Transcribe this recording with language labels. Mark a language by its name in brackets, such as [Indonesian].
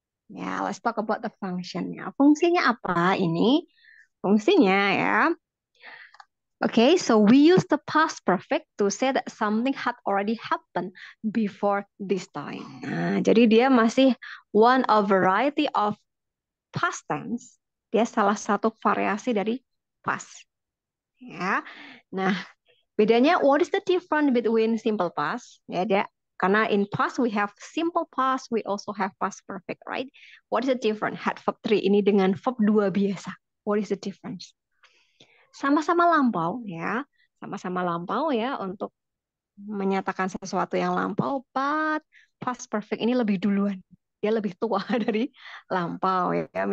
[English] Ya, let's talk about the function. [Indonesian] Ya, fungsinya apa ini? Fungsinya ya. [English] Okay, so we use the past perfect to say that something had already happened before this time. [Indonesian] Nah, jadi dia masih [English] one of variety of past tense. [Indonesian] Dia salah satu variasi dari past. Ya. Nah, bedanya [English] what is the difference between simple past? [Indonesian] Ya, dia karena [English] in past we have simple past, we also have past perfect, right? What is the difference? [Indonesian] Had verb 3 ini dengan verb 2 biasa. [English] What is the difference? [Indonesian] Sama-sama lampau ya, sama-sama lampau ya untuk menyatakan sesuatu yang lampau, [English] but past perfect [Indonesian] ini lebih duluan. Dia lebih tua dari lampau ya.